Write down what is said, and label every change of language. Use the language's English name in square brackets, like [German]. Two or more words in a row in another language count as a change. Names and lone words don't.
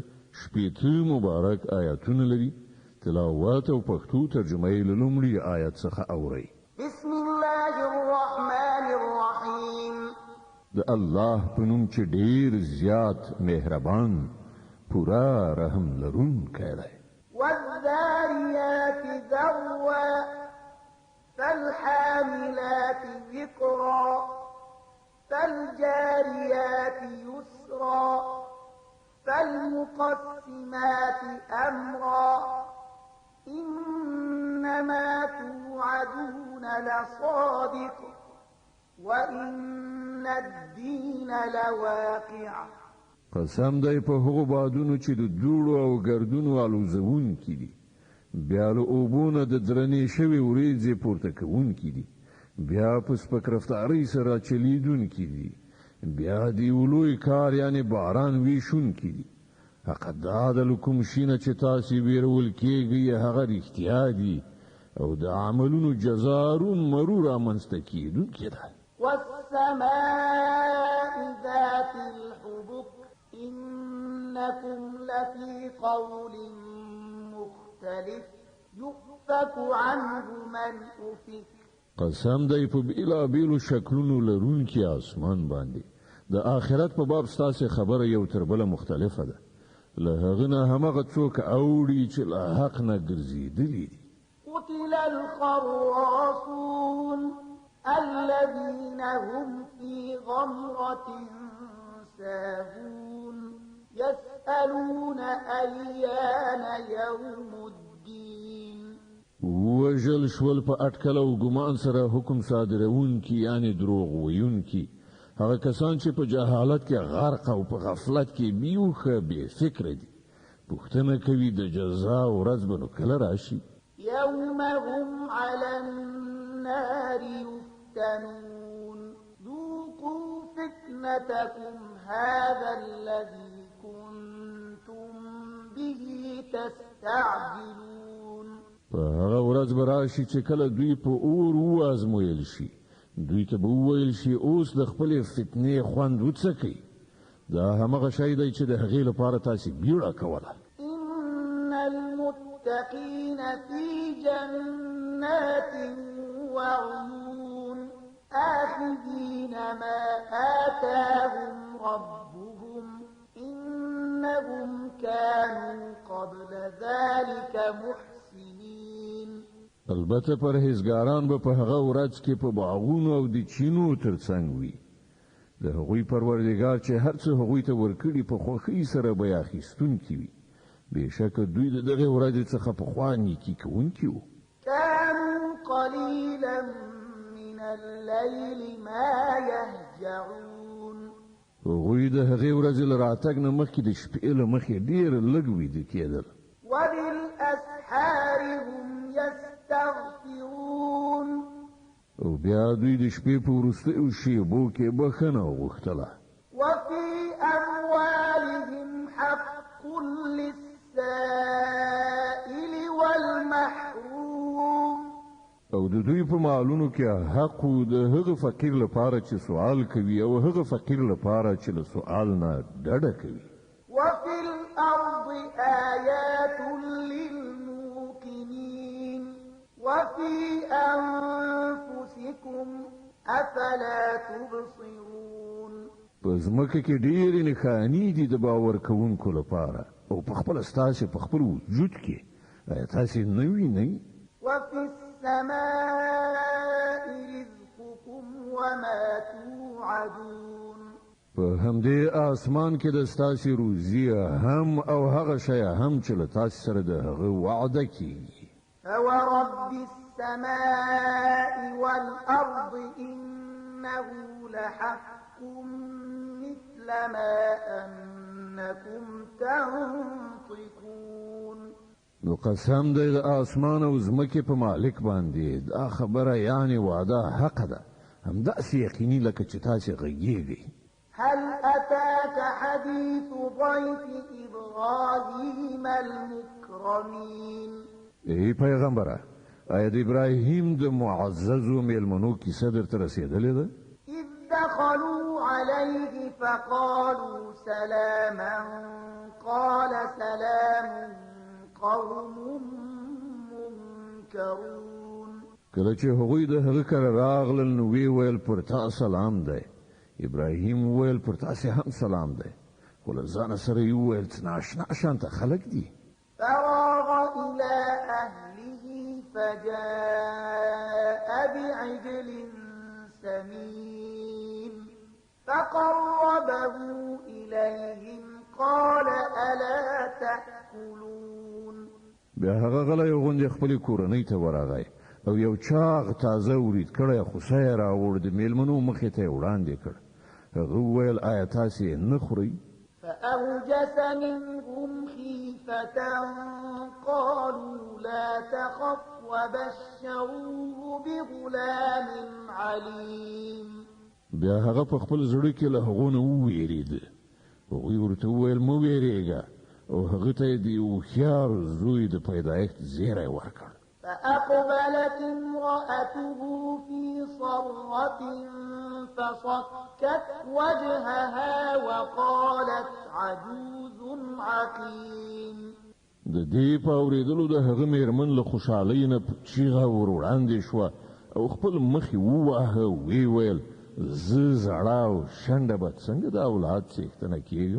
[Pashto] 80 مبارک آیاتونه لري. تلاوت او پښتو ترجمه یې له لومړي آیت څخه اورئ. [Arabic] بسم الله الرحمن الرحیم. [Pashto] د الله په نوم چې ډېر زیات مهربان پورا رحم لرونکی دی. [Arabic] والذاريات ذروا فالحاملات ذكرا فالجاريات يسرا فالمقسمات أمرا إنما توعدون لصادق وإن الدين لواقع. [Pashto] قسم دی په هغو بادونو چې د دوړو او ګردونو الوزونکي دي بیا له اوبونه د درنې شوې وریځې پورته کوونکي دي بیا په سپک رفتارۍ سره چلیدونکي دي بیا د یو لوی کار یعنې باران ویشونکي دي. حق دا د کوم شي نه چې تاسې ویرول کېږئ هغه رښتیا دي او د عملونو جزا رومرو رامنځته کېدونکې ده. [Arabic] والسماء ذات الحبك إنكم لفي قول مختلف يؤفك عنه من أفك. [Pashto] قسم دی په بیلابیلو شکلونو لرونکي اسمان باندې د آخرت په باب ستاسې خبره یو تر بله مختلفه ده. له هغه نه همغه څوک اوړي چې له حق نه ګرځېدلي دي. [Arabic] قتل الخراصون الذين هم في غمرة ساهون يسألون أيان يوم الدين. [Pashto] وژل شول په اټکل او ګمان سره حکم صادرونکي یعنی دروغ ویونکي هغه کسان چې په جهالت کې غرق او په غفلت کې بیوخه بې فکر دي. پوښتنه کوي د جزا ورځ به نو کله راشي. [Arabic] يوم هم على النار يفتنون ذوقوا فتنتكم هذا الذي كنتم به تستهزئون. يستعجلون [Pashto] په هغه ورځ به راشي چې کله دوی په اور وازمویل شي دوی ته به وویل شي اوس د خپلې فتنې خوند وڅکئ دا همغه شی دی چې د هغې لپاره تاسې بیړه کوله [Arabic] إن المتقين في جنات وعيون آخذين ما آتاهم ربهم إنهم كانوا قبل ذلك محسنين [Pashto] البته پرهیزګاران به په هغه ورځ کې په باغونو او د چینو ترڅنګ وي د هغوی پروردګار چې هر څه هغوی ته ورکړي په خوښۍ سره به یې اخیستونکي وي بېشکه دوی د دغې ورځې څخه پخوا نیکي کوونکي وو [Arabic] كانوا قليلا من الليل ما يهجعون [Pashto] هغوی د هغې ورځې له راتګ نه مخکې د شپې له مخې ډېر لږ ویده کېدل [Arabic] وبالأسحار هم يستغفرون [Pashto] او بیا دوی د شپې په وروستیو شېبو کې بخښنه وغوښتله [Arabic] وفي أموالهم حق للسائل والمحروم [Pashto] او د دوی په مالونو کې حق د هغه فقیر لپاره چې سوال کوي او هغه فقیر لپاره چې له سوال نه ډډه کوي [Arabic] وفي الأرض آيات للموقنين وفي أنفسكم أفلا تبصرون [Pashto] په ځمکه کې ډېرې نښانې دي د باور کوونکو لپاره او په خپله ستاسې په خپل وجود کې آیا تاسې نه وینئ [Arabic] وفي السماء رزقكم وما توعدون [Pashto] په همدې آسمان کې د ستاسې روزي هم او هغه شی هم چې له تاسې سره د هغه وعده کیږي [Arabic] فورب السماء والأرض إنه لحق مثل ما أنكم تنطقون [Pashto] نو قسم دی د آسمان او ځمکې په مالک باندې دا خبره یعنی وعده حق ده همداسې یقیني لکه چې تاسې غږیږئ [Arabic] هل أتاك حديث ضيف إبراهيم المكرمين [Pashto] ای پیغمبره آیا د ابراهیم د معززو میلمنو کیسه درته رسېدلې ده [Arabic] إذ دخلوا عليه فقالوا سلاما قال سلام قوم منكرون [Pashto] کله چې هغوی د هغه کره راغلل نو وی ویل پر تا سلام دی ابراهیم ویل پر تاسې هم سلام دی خو له ځانه سره یې وویل څه ناشنا شانته خلک دي [Arabic] فراغ إلى أهله فجاء بعجل سمين فقربه إليهم قال ألا تأكلون [Pashto] بیا هغه غلی غوندې خپلې کورنۍ ته ورغی او یو چاغ تازه ورید کړی خوسه یې راوړ د میلمنو مخې ته یې وړاندې کړ هغه وویل آیا تاسې نه خورئ [Arabic] فأوجس منهم خيفة قالوا لا تخف وبشروه بغلام عليم [Pashto] بیا هغه په خپل زړه کې له هغو نه وویرېد هغوی ورته وویل مه ویرېږه او هغه ته یې د هوښیار زوی د پیدایښت زیری ورکړ [Arabic] فأقبلت امرأته في صرة فصكت وجهها وقالت عجوز عقيم [Pashto] د دې په اورېدلو د هغه میرمن له خوشحالۍ نه چیغه ور وړاندې شوه او خپل مخ یې وواهه ویې ویل زه زړه او شنډه به څنګه د اولاد څښتنه کېږم